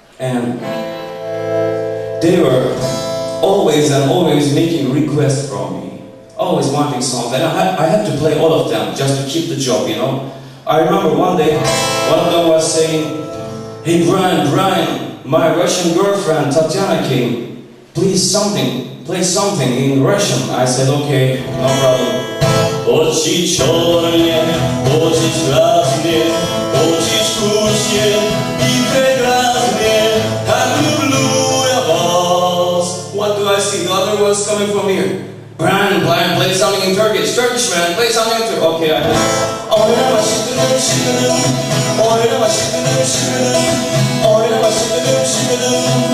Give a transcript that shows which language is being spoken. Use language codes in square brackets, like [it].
[en] And they were always making requests from me. Always wanting songs. And I had to play all of them just to keep the job, you know. I remember one day, one of them was saying, hey Brian, my Russian girlfriend Tatiana came. Play something in Russian. I said, okay, no problem. [ru] Очи черные, очи красные, очи вкусные и прекрасные, как люблю я вас. [en] What do I see? The other was coming from here. Brian, play something in Turkish. Turkish man, play something in Turkish. Okay, I did. [tr] Oynama şıkıdım şıkıdım, oynama şıkıdım şıkıdım, oynama şıkıdım şıkıdım.